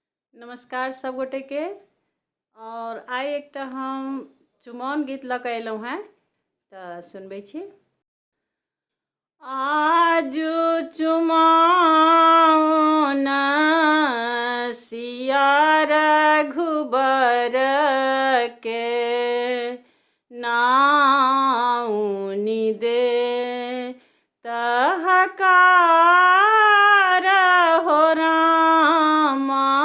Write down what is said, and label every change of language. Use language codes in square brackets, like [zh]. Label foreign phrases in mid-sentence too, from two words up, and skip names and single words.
[mai] नमस्कार सब गोटे के। और आइ एक हम चुमाओन गीत लऽ कऽ अयलहुँ हेँ, तऽ सुनबै छी। आजू चुमाओन सिया रघुबर के नाउनि दे तहकार हो रामा।